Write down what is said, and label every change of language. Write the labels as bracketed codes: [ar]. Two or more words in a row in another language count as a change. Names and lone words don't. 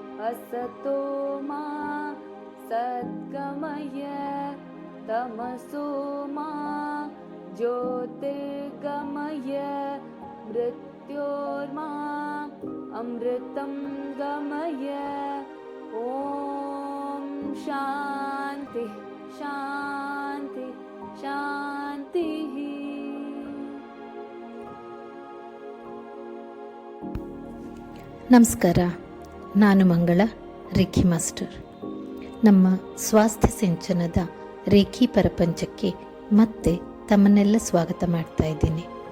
[sa] असतो मा सद्गमय तमसो मा ज्योतिर्गमय मृत्योर्मा अमृतं गमय। ॐ शान्ति शान्ति शान्तिः। [kn] ನಮಸ್ಕಾರ, ನಾನು ಮಂಗಳ, ರೇಖಿ ಮಾಸ್ಟರ್. ನಮ್ಮ ಸ್ವಾಸ್ಥ್ಯ ಸಿಂಚನದ ರೇಖಿ ಪ್ರಪಂಚಕ್ಕೆ ಮತ್ತೆ ತಮ್ಮನ್ನೆಲ್ಲ ಸ್ವಾಗತ ಮಾಡ್ತಾ ಇದ್ದೀನಿ.